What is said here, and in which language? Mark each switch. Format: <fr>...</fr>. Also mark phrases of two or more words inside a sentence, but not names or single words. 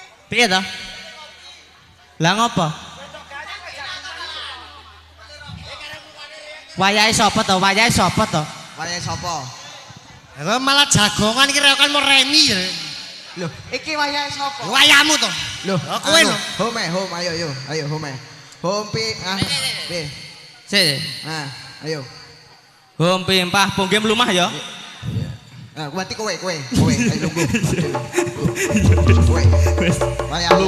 <jv>Piye to? Lah ngopo? Wayahe sapa to? Wayahe sapa to? Wayahe sapa? Lah malah jagongan iki reokan mau remi ya. Loh, iki wayahe sapa? Wayahmu to. Loh, kowe lho. Home, ayo home. Home pi, pi. Sik. Nah, ayo. Hom pimpah pungge mlumah ya. Nah, berarti kowe, ayo lungguh. Kowe. Wayahmu.</jv>